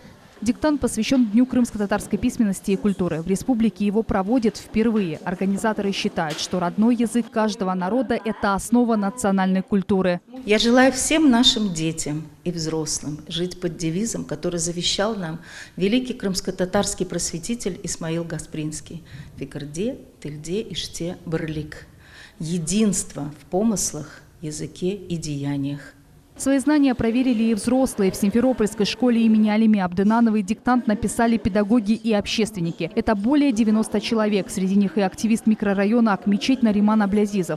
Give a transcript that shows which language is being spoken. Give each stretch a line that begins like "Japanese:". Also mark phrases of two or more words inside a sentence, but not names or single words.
Russian: Диктант посвящен Дню крымско-татарской письменности и культуры. В республике его проводят впервые. Организаторы считают, что родной язык каждого народа – это основа национальной культуры. Я желаю всем нашим детям и взрослым жить под девизом, который завещал нам великий крымско-татарский просветитель Исмаил Гаспринский.
Crimean Tatar: «Фикрде, тильде, иште, брлик».
Russian: Единство в помыслах, языке и деяниях. Свои знания проверили и взрослые. В Симферопольской школе имени Алими Абдынановой диктант написали педагоги и общественники. Это более 90 человек. Среди них и активист микрорайона Акмечеть Нариман Аблязизов.